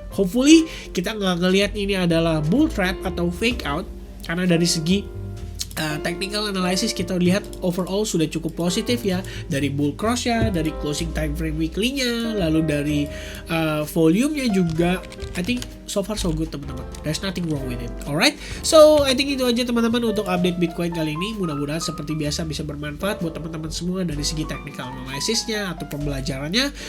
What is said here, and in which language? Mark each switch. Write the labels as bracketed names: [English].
[Indonesian] Hopefully kita nggak ngelihat ini adalah bull trap atau fake out, karena dari segi technical analysis kita lihat overall sudah cukup positif ya, dari bull cross ya, dari closing time frame weekly-nya, lalu dari volume-nya juga. [English] I think so far so good [Indonesian] teman-teman, [English] there's nothing wrong with it. Alright, so I think [Indonesian] itu aja teman-teman untuk update Bitcoin kali ini. Mudah-mudahan seperti biasa bisa bermanfaat buat teman-teman semua dari segi technical analysis-nya atau pembelajarannya.